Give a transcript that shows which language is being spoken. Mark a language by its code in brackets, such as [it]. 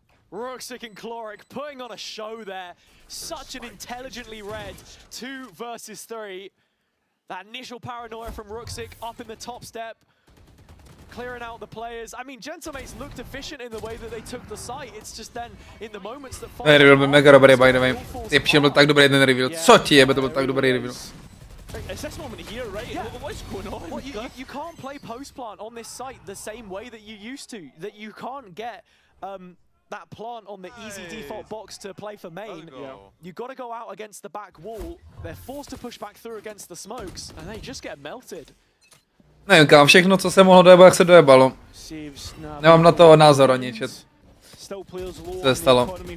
[en] Ruxic and Chloric putting on a show there. Such an intelligently read 2 versus 3. That initial paranoia from Ruxic up in the top step, clearing out the players. I mean, Gentlemates looked efficient in the way that they took the site. It's just then in the moments that [cs] Ten reveal byl mega dobrý, [en] by the way. [cs] Ty všem byl tak dobrý ten reveal. Co ti je, to byl tak dobrý reveal. [en] It's this moment here, right? Yeah. What's going on? Well, you can't play post plant on this site the same way that you used to. That you can't get that plant on the easy default box to play for main. You got to go out against the back wall. They're forced to push back through against the smokes, and they just get melted. [cs] Nevím, kam všechno, co se mohlo dojebat, jak se dojebalo. Nemám na to názor ani čet. Co se stalo?